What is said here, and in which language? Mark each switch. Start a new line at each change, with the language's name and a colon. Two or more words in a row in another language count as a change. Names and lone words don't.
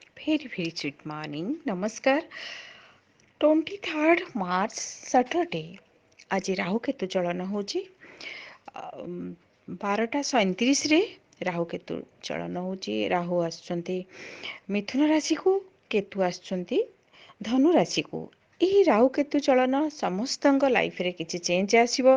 English: Very, very sweet morning. Namaskar. 23rd March, Saturday.
Odia: ଆଜି ରାହୁ କେତୁ ଚଳନ ହେଉଛି 12:37ରେ ରାହୁ କେତୁ ଚଳନ ହେଉଛି। ରାହୁ ଆସୁଛନ୍ତି ମିଥୁନ ରାଶିକୁ, କେତୁ ଆସୁଛନ୍ତି ଧନୁ ରାଶିକୁ। ଏହି ରାହୁ କେତୁ ଚଳନ ସମସ୍ତଙ୍କ ଲାଇଫରେ କିଛି ଚେଞ୍ଜ ଆସିବ।